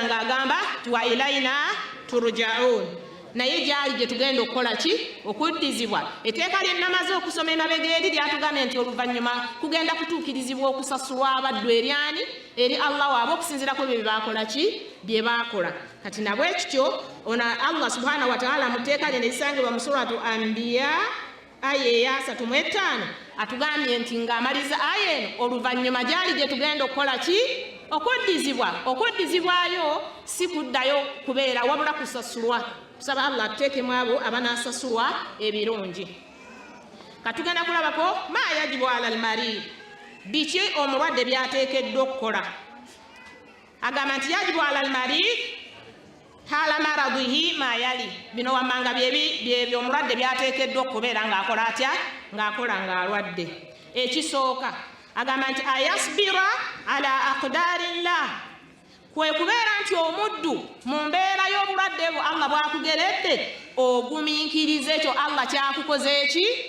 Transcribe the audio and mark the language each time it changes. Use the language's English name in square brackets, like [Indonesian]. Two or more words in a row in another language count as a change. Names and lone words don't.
[Ganda] ng'agamba [Arabic] wa ilaina turja'un [Ganda] naye gyali gye tugenda okukola ki okuddizibwa etteeka lye namaze okusoma emabega eri lyatugambye nti oluvannyuma kugenda kutuukirizibwa okusasulwa abaddu eryani eri Allah waabwe okusinziira ku ebyo bye baakola ki bye baakola kati nabwe ekityo Allah [Arabic] subhanahu wa ta'ala [Ganda] mu tteeka lye ne lisangibwa mu suratu Anbiya aya eya 35 atugambye nti ng'amaliza aya eno oluvannyuma gyali gye tugenda okukola ki okuddizibwayo si kuddayo kubeera wabula kusasulwa tusaba Allah atuteekemu abo abanaasasulwa ebirungi katugenda kulabako ma [Arabic] yajibu ala almarid [Ganda] biki omulwadde byateekeddwa okukola agamba nti [Arabic] yajibu ala almarid hala maradihi [Ganda] ma yali bino wammanga byebyo omulwadde byateekeddwa okubeera ng'akola atya ng'akola ng'alwadde ekisooka agamba nti [Arabic] ayasbira ala aqdarillah [Ganda] kwe kubeera nti omuddu mu mbeera y'obulwadde bwo Allah bw'akugeredde ogumiikiriza ekyo Allah kyakukoze eki